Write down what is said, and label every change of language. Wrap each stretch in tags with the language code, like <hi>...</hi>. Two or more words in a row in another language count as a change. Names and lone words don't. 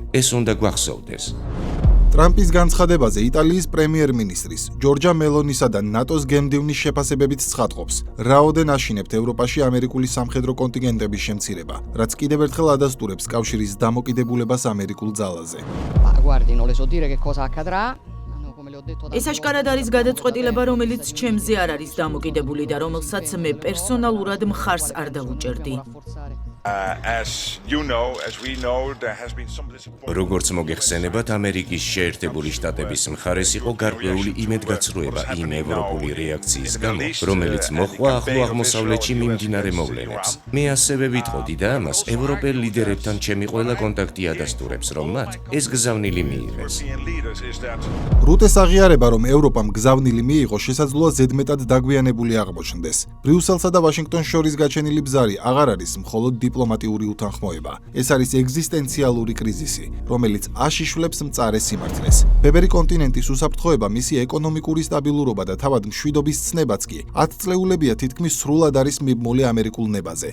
<ka>ეს უნდა გვახსოვდეს. ტრამპის განცხადებაზე იტალიის პრემიერ-მინისტრის ჯორჯა მელონისა და ნატოს გემდივნის შეფასებებით ცხადყოფს, რაოდენ აშინებთ ევროპაში ამერიკული სამხედრო კონტინგენტების შემცირება, რაც კიდევ ერთხელ ადასტურებს კავშირის დამოკიდებულებას ამერიკულ ძალაზე.</ka> <it>Guardi, non le so dire che cosa accadrà. Come le ho detto</it> <ka>ეს აშკარად არის გადაწყვეტილება, რომელიც ჩემზე არ არის დამოკიდებული და რომელსაც მე პერსონალურად მხარს არ დავუჭერდი.</ka> <en>As you know, as we know, there has been some disappointment.</en> <ka>როგორც მოგეხსენებათ, ამერიკის შეერთებული შტატების მხარეს იყო გარკვეული იმედგაცრუება იმ ევროპული რეაქციის გამო, რომელიც მოჰყვა ახლო აღმოსავლეთში მიმდინარე მოვლენებს. მე ასევე ვიტყოდი და ამას ევროპელ ლიდერებთან ჩემი ყველა კონტაქტი ადასტურებს, რომ მათ ეს გზავნილი მიიღეს.</ka> <en>European leaders is that</en> <ka>რუტეს აღიარება, რომ ევროპამ გზავნილი მიიღო, შესაძლოა ზედმეტად დაგვიანებული აღმოჩნდეს. ბრიუსელსა და ვაშინგტონს შორის გაჩენილი ბზარი აღარ არის მხოლოდ დიპლომატიური უთანხმოება. ეს არის ეგზისტენციალური კრიზისი, რომელიც აშიშვლებს მწარე სიმართლეს. ბებერი კონტინენტის უსაფრთხოება, მისი ეკონომიკური სტაბილურობა და თავად მშვიდობის ცნებაც კი 10 წლეულებია თითქმის სრულად არის მიბმული ამერიკულ ნებაზე.</ka>